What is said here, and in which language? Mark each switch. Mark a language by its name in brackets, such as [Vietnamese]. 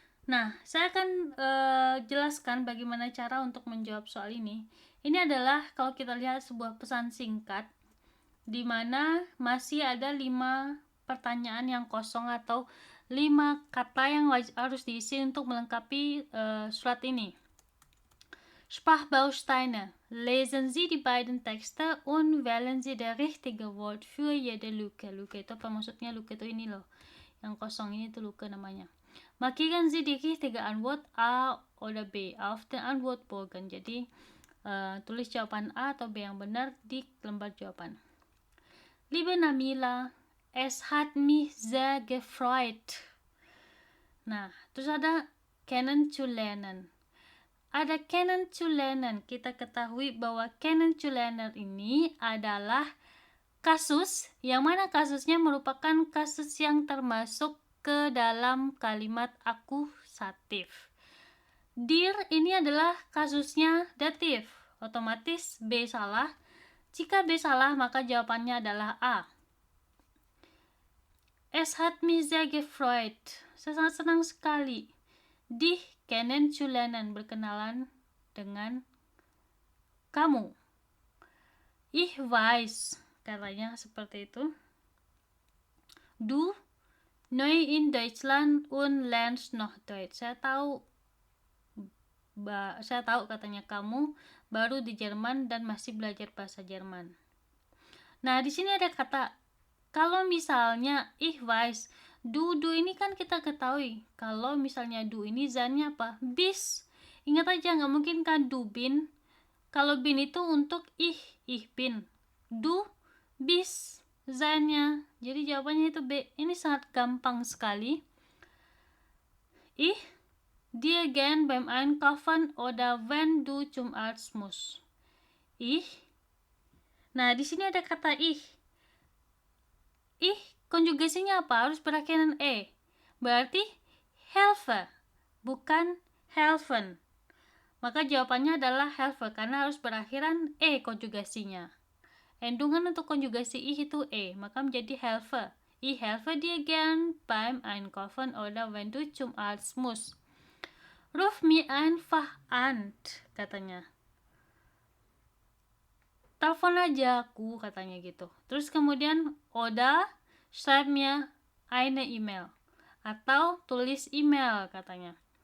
[Indonesian] Nah, saya akan jelaskan bagaimana cara untuk menjawab soal ini. Ini adalah kalau kita lihat sebuah pesan singkat di mana masih ada 5 pertanyaan yang kosong atau 5 kata yang harus diisi untuk melengkapi surat ini. [German] Sprachbausteine. Lesen Sie die beiden Texte und wählen Sie das richtige Wort für jede Lücke. [Indonesian] Lücke itu apa maksudnya? Lücke itu ini loh. Yang kosong ini itu Lücke namanya. [German] Markieren Sie die richtige Antwort A oder B auf den Antwortbogen. [Indonesian] Jadi tulis jawaban A atau B yang benar di lembar jawaban. [German] Liebe Namila, es hat mich sehr gefreut. [Indonesian] Nah, terus ada kennenzulernen. Ada kennenzulernen. Kita ketahui bahwa kennenzulernen ini adalah kasus, yang mana kasusnya merupakan kasus yang termasuk ke dalam kalimat akusatif. Dir ini adalah kasusnya datif. Otomatis B salah. Jika B salah, maka jawabannya adalah A. [German] Es hat mich sehr gefreut. [Indonesian] Saya sangat senang sekali. [German] Dich kennenzulernen, [Indonesian] berkenalan dengan kamu. [German] Ich weiß, [Indonesian] katanya seperti itu. [German] Du neu in Deutschland und lernst noch Deutsch. [Indonesian] Saya tahu katanya kamu baru di Jerman dan masih belajar bahasa Jerman. Nah, di sini ada kata, kalau misalnya [German] ich weiß, [Indonesian] du ini kan kita ketahui kalau misalnya du ini zannya apa? Bis. Ingat aja, nggak mungkin kan du bin. Kalau bin itu untuk ich bin. Du bis zannya. Jadi jawabannya itu B. Ini sangat gampang sekali. [German] Ich dir gern beim Einkaufen oder wenn du zum Arzt musst. [Indonesian] Ich. Nah, di sini ada kata ich. Ich konjugasinya apa? Harus berakhiran e. Berarti helfe, bukan helfen. Maka jawabannya adalah helfe karena harus berakhiran e konjugasinya. Endungan untuk konjugasi ich itu e, maka menjadi helfe. [German] Ich helfe dir gern beim Einkaufen oder wenn du zum Arzt musst. Ruf mich einfach an, [Indonesian] katanya. Telepon aja aku, katanya gitu. Terus kemudian [German] oder schreib mir eine E-Mail, [Indonesian] atau tulis email, katanya.